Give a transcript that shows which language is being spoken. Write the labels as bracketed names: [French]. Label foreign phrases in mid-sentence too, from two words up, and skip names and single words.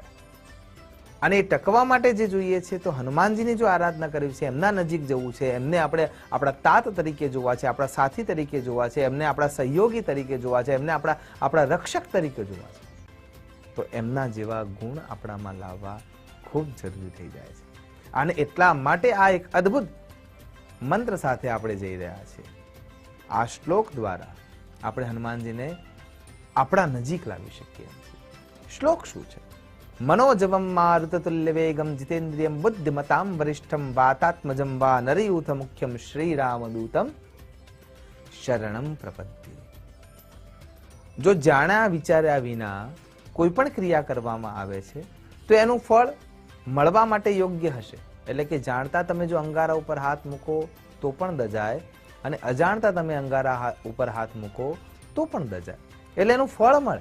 [Gujarati] અને એ ટકવા માટે જે જોઈએ છે, તો હનુમાનજીની જો આરાધના કરવી છે, એમના નજીક જવું છે, એમને આપણે આપણા તાત તરીકે જોવા છે, આપણા સાથી તરીકે જોવા છે, એમને આપણા સહયોગી તરીકે જોવા છે, એમને આપણા રક્ષક તરીકે જોવા છે, તો એમના જેવા ગુણ આપણામાં લાવવા ખૂબ જરૂરી થઈ જાય છે। અને એટલા માટે આ એક અદ્ભુત મંત્ર સાથે આપણે જઈ રહ્યા છીએ। આ શ્લોક દ્વારા આપણે હનુમાનજીને આપણા નજીક લાવી શકીએ છીએ। શ્લોક શું છે? [Sanskrit] मनोजवं मारुततुल्यवेगं जितेन्द्रियं बुद्धिमतां वरिष्ठं वातात्मजं वानरयूथमुख्यं श्रीरामदूतं शरणं प्रपद्ये। [Gujarati] જો જાણ્યા વિચાર્યા વિના કોઈ પણ ક્રિયા કરવામાં આવે છે, તો એનું ફળ મળવા માટે યોગ્ય હશે। એટલે કે જાણતા તમે જો અંગારા ઉપર હાથ મૂકો તો પણ દજાય, અને અજાણતા તમે અંગારા ઉપર હાથ મૂકો તો પણ દજાય, એટલે એનું ફળ મળે।